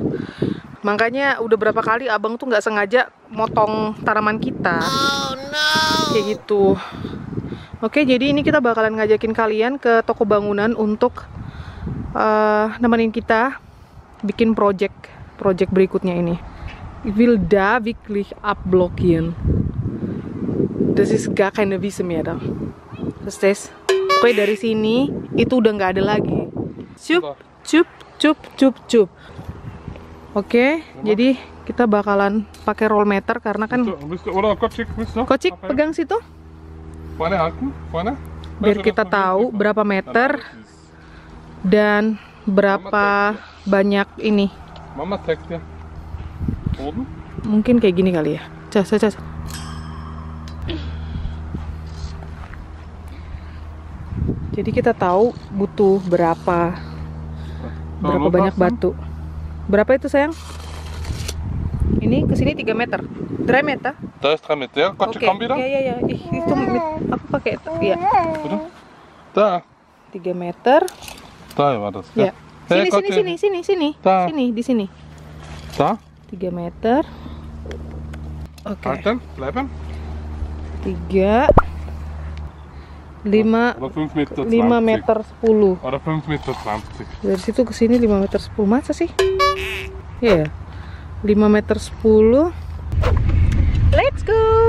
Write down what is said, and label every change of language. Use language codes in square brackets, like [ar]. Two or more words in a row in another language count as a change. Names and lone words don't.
[id] Makanya udah berapa kali abang tuh nggak sengaja motong tanaman kita. [en] Oh, no. [id] Kayak gitu. Oke, jadi ini kita bakalan ngajakin kalian ke toko bangunan untuk nemenin kita bikin project berikutnya ini. [de] Ich will da wirklich abblocken. Das ist gar keine Wiese mehr da. Verstehst? [id] Oke, dari sini itu udah nggak ada lagi. Cup. Oke, jadi kita bakalan pakai roll meter karena kan Kocik pegang situ. Biar kita tahu berapa meter dan berapa banyak ini. Mungkin kayak gini kali ya. Cas. Jadi kita tahu butuh berapa banyak batu. Berapa itu sayang? Ini kesini 3 meter. 3 meter? [de] Da ist 3 Meter. [id] Oke. Ya. Itu aku pakai ya. [de] Da. [id] 3 meter. [de] Da war das. [id] Ya. Sini. [de] Da. [id] Sini, di sini. [de] Da. [id] 3 meter. Oke. [de] Halten, bleiben. [id] 3 5 meter 10. [de] Oder 5 Meter 20. [id] Dari situ ke sini 5 meter 10. Masa sih? Iya. 5 meter 10. [en] Let's go.